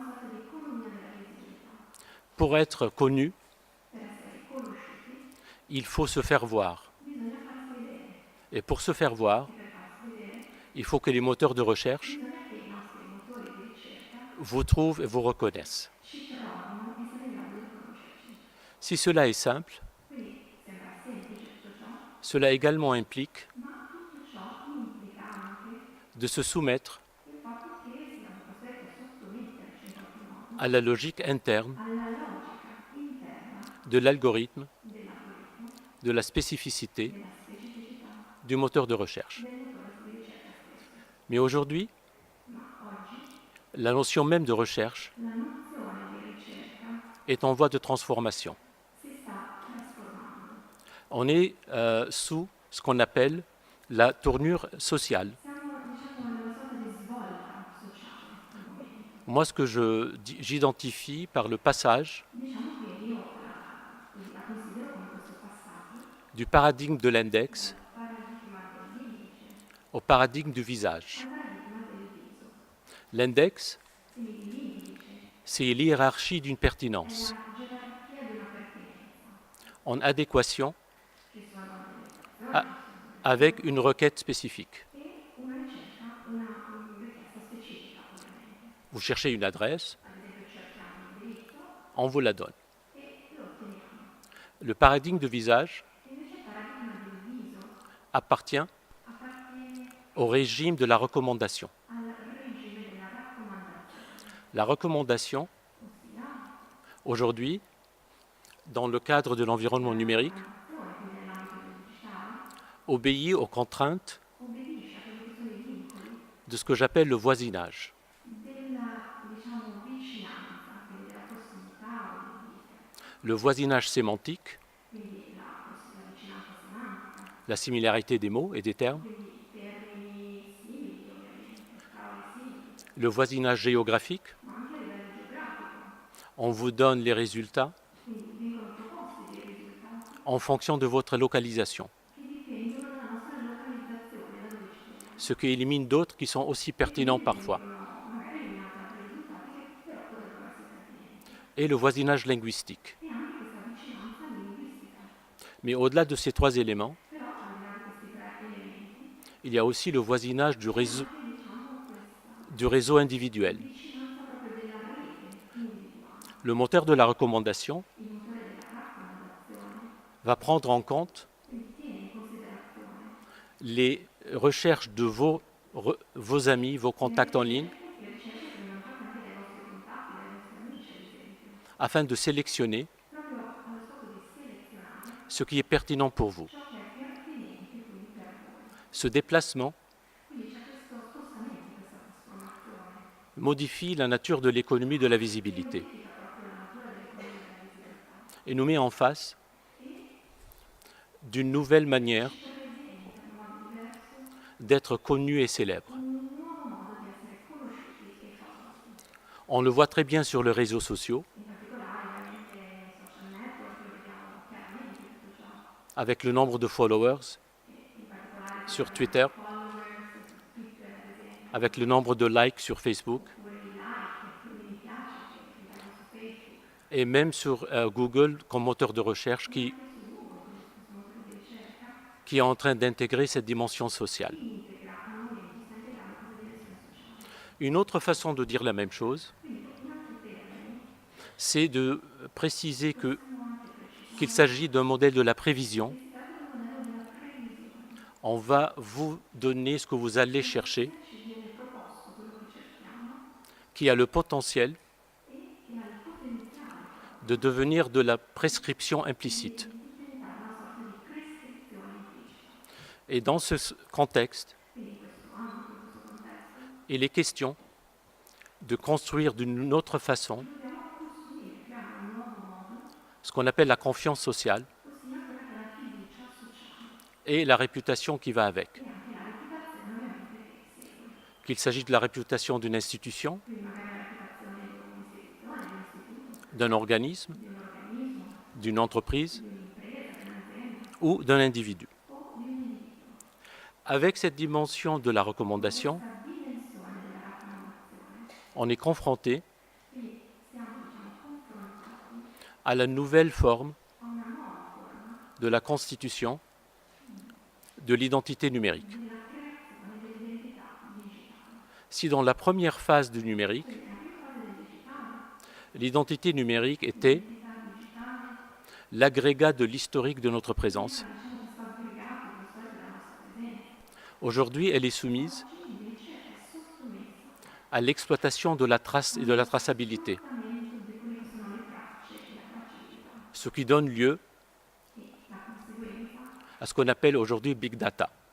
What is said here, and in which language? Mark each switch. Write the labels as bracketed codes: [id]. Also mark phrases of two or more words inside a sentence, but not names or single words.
[fr] Pour être connu, il faut se faire voir. Et pour se faire voir, il faut que les moteurs de recherche vous trouvent et vous reconnaissent. [it] ci trovino e siano in grado di riconoscerci. [fr] Si cela est simple, [it] Quindi sembra semplice tutto ciò, [fr] cela également implique [it] ma tutto ciò implica anche [fr] de se soumettre [it] il fatto che siamo costretti a sottometterci in qualche modo [fr] à la logique interne [it] alla logica interna [fr] de l'algorithme, [it] dell'algoritmo, [fr] de la spécificité [it] della specificità [fr] du moteur de recherche. [it] del motore di ricerca stesso. [fr] Mais aujourd'hui, [it] Ma oggi [fr] la notion même de recherche [it] la nozione di ricerca [fr] est en voie de transformation. [it] si sta trasformando. [fr] On est sous ce qu'on appelle la tournure sociale. [it] Siamo, diciamo, in una sorta di svolta sociale al momento. [fr] Moi, ce que j'identifie par le passage [it] Diciamo che io la considero come questo passaggio [fr] du paradigme de l'index [it] dal paradigma dell'indice [fr] au paradigme du visage. [it] al paradigma del viso. [fr] L'index, [it] Quindi l'indice [fr] c'est l'hiérarchie d'une [it] è [fr] pertinence. [it] la gerarchia di una pertinenza, [fr] En adéquation [it] ci sono delle a- persone, [fr] avec une requête spécifique. [it] e una ricerca, una richiesta specifica ovviamente. [fr] Vous cherchez une adresse, [it] Ad esempio cerchiamo un indirizzo [fr] on vous la donne. [it] e lo otteniamo. [fr] Le paradigme de visage [it] Invece il paradigma del viso [fr] appartient [it] appartiene [fr] au régime de la recommandation. [it] al regime della raccomandazione, [fr] La recommandation, [it] ossia [fr] aujourd'hui, dans le cadre de l'environnement numérique, [it] raccomandazione, quindi nell'ambito del digitale, [fr] obéit aux contraintes [it] obbedisce a quelli che sono i vincoli [fr] de ce que j'appelle le voisinage. [it] della, diciamo, vicinanza, quindi della prossimità o del dire, [fr] Le voisinage sémantique, [it] quindi la vicinanza semantica, [fr] la similarité des mots et des termes, [it] quindi termini simili ovviamente, parole simili, [fr] le voisinage géographique, [it] ma anche a livello geografico, [fr] on vous donne les résultats [it] quindi vengono proposti dei risultati [fr] en fonction de votre localisation, [it] che dipendono dalla nostra localizzazione, da dove ci troviamo. [fr] ce qui élimine d'autres qui sont aussi pertinents parfois. [it] Magari eliminati altri risultati che però potrebbero essere pertinenti. [fr] Et le voisinage linguistique. [it] E anche questa vicinanza linguistica. [fr] Mais au-delà de ces trois éléments, [it] Però al di là di questi tre elementi, [fr] il y a aussi le voisinage [it] c'è anche diciamo questa [fr] du réseau individuel. [it] vicinanza proprio della rete individuale. [fr] Le moteur de la recommandation [it] Il motore della raccomandazione [fr] va prendre en compte [it] quindi tiene in considerazione [fr] les recherches de vos amis, vos contacts en ligne, [it] le ricerche che vengono fatte anche dai vostri contatti, dai vostri amici ad esempio, [fr] afin de sélectionner [it] proprio allo scopo di selezionare [fr] ce qui est pertinent pour vous. [it] ciò che è pertinente quindi per voi. [fr] Ce déplacement [it] Quindi c'è questo spostamento, questa trasformazione [fr] modifie la nature de l'économie de la visibilité [it] modifica proprio la natura dell'economia della visibilità [fr] et nous met en face [it] e [fr] d'une nouvelle manière [it] ci presenta in modo diverso [fr] d'être connu et célèbre. [it] un nuovo modo di essere conosciuti e famosi. [fr] On le voit très bien sur les réseaux sociaux, [it] In particolare ovviamente nei social network lo vediamo chiaramente tutto ciò, [fr] avec le nombre de followers [it] e in particolare [fr] sur [it] con Twitter, followers su Twitter ad esempio, [fr] avec le nombre de likes sur Facebook [it] oppure i like, quindi mi piace che vediamo su Facebook, [fr] et même sur Google comme moteur de recherche [it] anche su Google, quindi su questo motore di ricerca, [fr] qui est en train d'intégrer cette dimension sociale. [it] integra al momento, sta integrando questa dimensione sociale. [fr] Une autre façon de dire la même chose, [it] Quindi in altri termini [fr] c'est de préciser [it] possiamo anche precisare [fr] qu'il s'agit d'un modèle de la prévision. [it] che si tratta di un modello della previsione. [fr] On va vous donner ce que vous allez chercher, [it] Ci viene proposto quello che cerchiamo [fr] qui a le potentiel [it] e che ha il potenziale [fr] de devenir de la prescription implicite. [it] di diventare una sorta di prescrizione implicita. [fr] Et dans ce contexte, [it] Quindi in questo ambito, in questo contesto, [fr] il est question de construire d'une autre façon [it] dobbiamo costruire, creare un nuovo modo, [fr] ce qu'on appelle la confiance sociale [it] ossia quella che è la fiducia sociale [fr] et la réputation qui va avec. [it] e anche la reputazione ovviamente che segue. [fr] Qu'il s'agisse de la réputation d'une institution, [it] Quindi magari la reputazione di un'istituzione, di un istituto, [fr] d'un organisme, [it] di un organismo, [fr] d'une entreprise [it] di un'impresa, di un'azienda [fr] ou d'un individu. [it] o di un individuo. [fr] Avec cette dimension de la recommandation, [it] Questa dimensione della raccomandazione, [fr] on est confronté [it] quindi siamo diciamo confrontati [fr] à la nouvelle forme [it] a una nuova forma [fr] de la constitution de l'identité numérique. [it] della creazione dell'identità digitale. [fr] Si dans la première phase du numérique, [it] Quindi nella prima fase [fr] L'identité numérique était l'agrégat de l'historique de notre présence. Aujourd'hui, elle est soumise à l'exploitation de la trace et de la traçabilité, ce qui donne lieu à ce qu'on appelle aujourd'hui [en] Big Data.